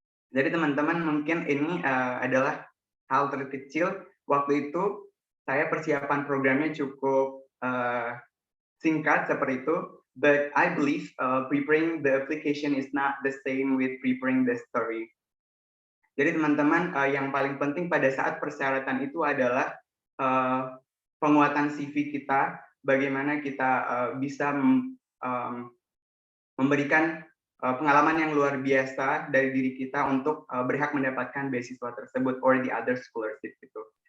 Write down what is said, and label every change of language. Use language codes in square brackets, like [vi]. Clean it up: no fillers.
[id] Jadi teman-teman mungkin ini adalah hal terkecil. Waktu itu saya persiapan programnya cukup singkat seperti itu. [en] But I believe preparing the application is not the same with preparing the story. [id] Jadi teman-teman yang paling penting pada saat persyaratan itu adalah penguatan CV kita. Bagaimana kita bisa memberikan pengalaman yang luar biasa dari diri kita untuk berhak mendapatkan beasiswa tersebut [en] or the other scholarship [id] gitu.